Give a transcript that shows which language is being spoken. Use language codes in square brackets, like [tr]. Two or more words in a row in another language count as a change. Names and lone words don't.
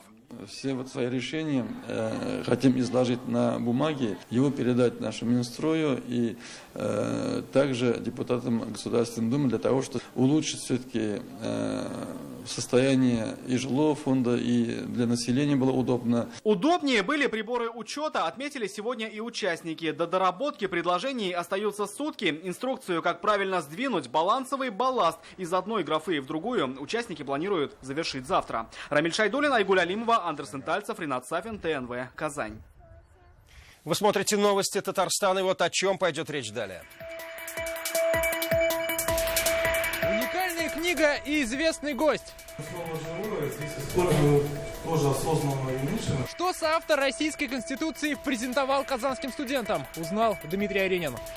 [ru] Все вот свои решения хотим изложить на бумаге, его передать нашему Минстрою и также депутатам Государственной Думы для того, чтобы улучшить все-таки состояние и жилого фонда, и для населения было удобно. Удобнее были приборы учета, отметили сегодня и участники. До доработки предложений остаются сутки. Инструкцию, как правильно сдвинуть балансовый балласт из одной графы в другую, участники планируют завершить завтра. Рамиль Шайдуллин, Айгуль Алимова, Андерсен Тальцев, Ринат Сафин, ТНВ, Казань. Вы смотрите новости Татарстана, и вот о чем пойдет речь далее. Уникальная книга и известный гость. Слово «живое» здесь используют тоже осознанно и умышленно. Что соавтор Российской Конституции презентовал казанским студентам, узнал Дмитрий Аренин.